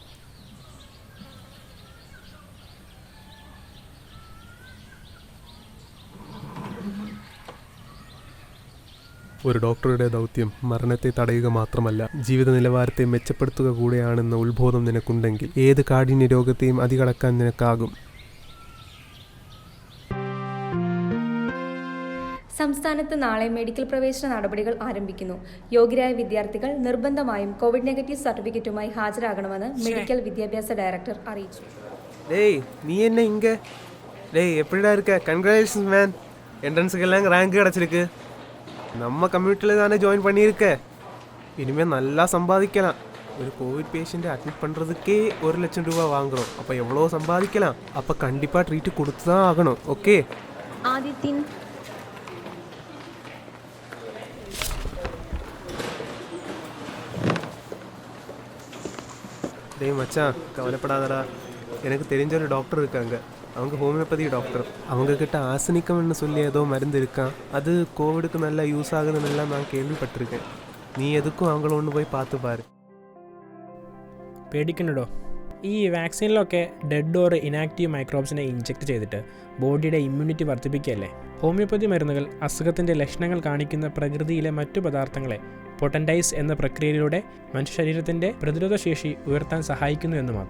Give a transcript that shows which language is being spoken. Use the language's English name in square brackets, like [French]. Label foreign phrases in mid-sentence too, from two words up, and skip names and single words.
[Malayalam] ഒരു ഡോക്ടറുടെ ദൗത്യം മരണത്തെ തടയുക മാത്രമല്ല, ജീവിത നിലവാരത്തെ മെച്ചപ്പെടുത്തുക കൂടെയാണെന്ന ഉത്ബോധം നിനക്കുണ്ടെങ്കിൽ ഏത് കാഠിന്യ രോഗത്തെയും അതികടക്കാൻ നിനക്കാകും. സംസ്ഥാനത്ത് നാളെ മെഡിക്കൽ പ്രവേശന നടപടികൾ ആരംഭിക്കുന്നു. യോഗ്യരായ വിദ്യാർത്ഥികൾ നിർബന്ധമായും കോവിഡ് നെഗറ്റീവ് സർട്ടിഫിക്കറ്റുമായി ഹാജരാകണമെന്ന് മെഡിക്കൽ വിദ്യാഭ്യാസ ഡയറക്ടർ അറിയിച്ചു. [Tamil] நீ என்ன இங்க? எப்படிடா இருக்க? [English] congratulations man, [Tamil] என்ட்ரன்ஸுக்கெல்லாம் ரேங்க் கிடச்சிருக்கு. நம்ம கம்யூனிட்டியில் தானே ஜாயின் பண்ணியிருக்க. இனிமேல் நல்லா சம்பாதிக்கலாம். ஒரு கோவிட் பேஷண்ட்டை அட்மிட் பண்ணுறதுக்கே 1 லட்சம் ரூபா வாங்குகிறோம். அப்போ எவ்வளோ சம்பாதிக்கலாம். அப்போ கண்டிப்பாக ட்ரீட்டு கொடுத்து தான் ஆகணும். ஓகே ആദിത്യൻ, டேய் மச்சான், கவலைப்படாதடா. எனக்கு தெரிஞ்ச ஒரு டாக்டர் இருக்காங்க. அவங்க ஹோமியோபதி டாக்டர். அவங்கக்கிட்ட ஆசனிக்கம்னு சொல்லி ஏதோ மருந்து இருக்கான். அது கோவிடுக்கு நல்லா யூஸ் ஆகுதுன்னெல்லாம் நான் கேள்விப்பட்டிருக்கேன். நீ எதுக்கும் அவங்களை ஒண்ணு போய் பாத்து பாரு. [Malayalam] പേടിക്കണ്ടോ, ഈ വാക്സിനിലൊക്കെ [English] dead or inactive [Malayalam] മൈക്രോബ്സിനെ ഇഞ്ചെക്ട് ചെയ്തിട്ട് ബോഡിയുടെ ഇമ്മ്യൂണിറ്റി വർദ്ധിപ്പിക്കുകയല്ലേ. ഹോമിയോപ്പതി മരുന്നുകൾ അസുഖത്തിൻ്റെ ലക്ഷണങ്ങൾ കാണിക്കുന്ന പ്രകൃതിയിലെ മറ്റു പദാർത്ഥങ്ങളെ പൊട്ടൻറ്റൈസ് എന്ന പ്രക്രിയയിലൂടെ മനുഷ്യ ശരീരത്തിൻ്റെ പ്രതിരോധശേഷി ഉയർത്താൻ സഹായിക്കുന്നു എന്ന് മാത്രം.